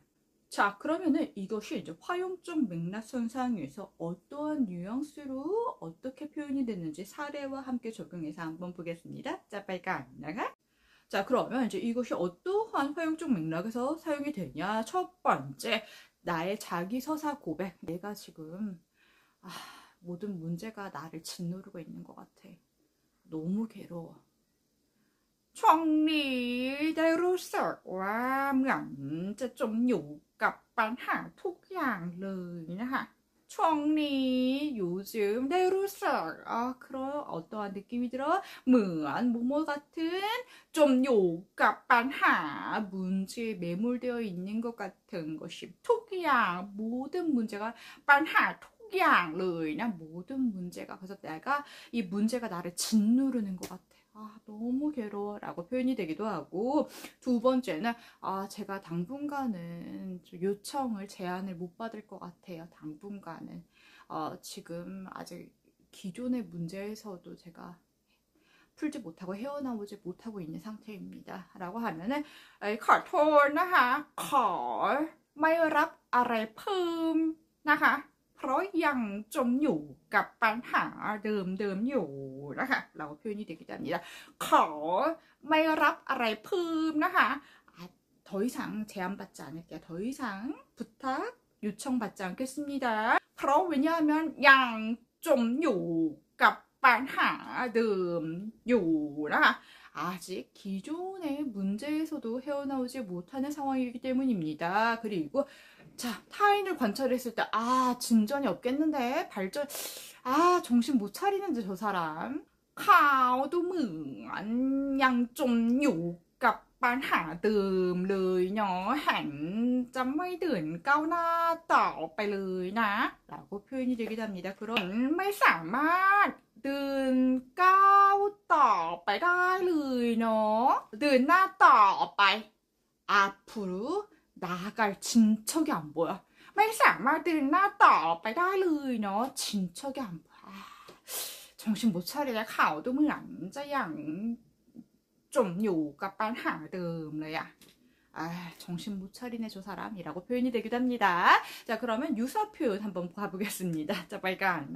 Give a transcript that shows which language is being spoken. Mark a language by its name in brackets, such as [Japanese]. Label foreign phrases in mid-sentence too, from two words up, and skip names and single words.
[Korean] 자, 그러면은 이것이 이제 화용적 맥락선상에서 어떠한 뉘앙스로 어떻게 표현이 됐는지 사례와 함께 적용해서 한번 보겠습니다. 자, 빨간 나가. 자, 그러면 이제 이것이 어떠한 화용적 맥락에서 사용이 되냐? 첫 번째, 나의 자기 서사 고백. 내가 지금 모든 문제가 나를 짓누르고 있는 것 같아. 너무 괴로워. [Thai] ช่วงนี้ได้รู้สึกว่าเหมือนจะจมอยู่กับปัญหาทุกอย่างเลยนะคะ ช่วงนี้ 요즘 ได้รู้สึก [Korean] 그런 어떠한 느낌이 들어? เหมือน 뭐뭐 같은 좀 요가ปัญหา 문제에 매몰되어 있는 것 같은 것이 ทุกอย่าง 모든 문제가 [Thai] ปัญหาทุกอย่างเลย [Korean] 나 모든 문제가 그래서 내가 이 문제가 나를 짓누르는 것 같아. 너무 괴로워 라고 표현이 되기도 하고 두 번째는 제가 당분간은 요청을 제안을 못 받을 것 같아요. 당분간은 지금 아직 기존의 문제에서도 제가 풀지 못하고 헤어나오지 못하고 있는 상태입니다 라고 하면은 [Thai] ขอโทษนะคะ ขอไม่รับอะไรเพิ่มนะคะเพราะยังจมอยู่กับปัญหาเดิมๆอยู่นะคะเรา [Korean] 표현이 되기도 합니다. [Thai] ขอไม่รับอะไรเพิ่มนะคะ [Korean] 더 이상 제안받지 않을게요. 더 이상 부탁 요청받지 않겠습니다. [Thai] เพราะ 왜냐하면 ยังจมอยู่กับปัญหาเดิมอยู่นะคะ. [Korean] 아직 기존의 문제에서도 헤어나오지 못하는 상황이기 때문입니다. 그리고 자, 타인을 관찰했을 때 진전이 없겠는데 발전 정신 못 차리는데 저 사람 [Thai] เขาดูเหมือนยังจมอยู่กับปัญหาเดิมเลยเนาะหันจะไม่เดินก้าวหน้าต่อไปเลยนะ [Korean] 라고 표현이 되기도 합니다. [Thai] 그럼 ไม่สามารถเดินก้าวต่อไปได้เลยเนาะเดินหน้าต่อไป [Korean] 앞으로 나아갈 진척이 안 보여. [Thai] ไม่สามารถเดินหน้าต่อไปได้เลยเนาะ [Korean] 진척이 안 보여. 정신 못 차리네. [Thai] เขาดูเหมือนจะยังจมอยู่กับปัญหาเดิมเลยอะ [Korean] 정신 못 차리네 저 사람이라고 표현이 되기도 합니다. 자, 그러면 유사 표현 한번 봐보겠습니다. 자, 빨간